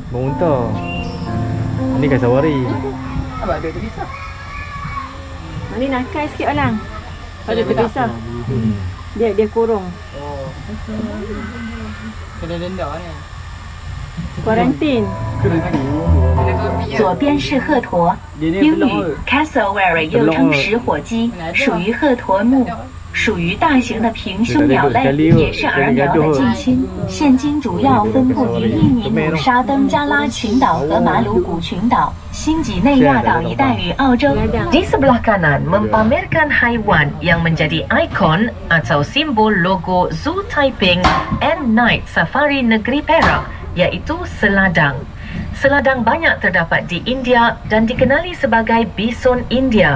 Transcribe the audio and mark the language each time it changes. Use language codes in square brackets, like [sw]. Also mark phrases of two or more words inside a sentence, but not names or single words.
[ms] Burung tu. Ini kasawari. Apa ada terpisah? Mari nakal sikit orang. Ada terpisah. Dia kurung. Oh. Kena denda ni. Kuarantin. [zh] 左边是鹤鸵，英语 cassowary 又称石火鸡，属于鹤鸵目，属于大型的平胸鸟类，也是儿鸟的近亲。现今主要分布于印尼努沙登加拉群岛和马鲁古群岛、新几内亚岛一带与澳洲。 [ms] Di sebelah kanan mempamerkan haiwan yang menjadi ikon atau simbol logo Zoo Taiping and Night Safari Negeri Perak, iaitu seladang. Seladang banyak terdapat di India dan dikenali sebagai bison India.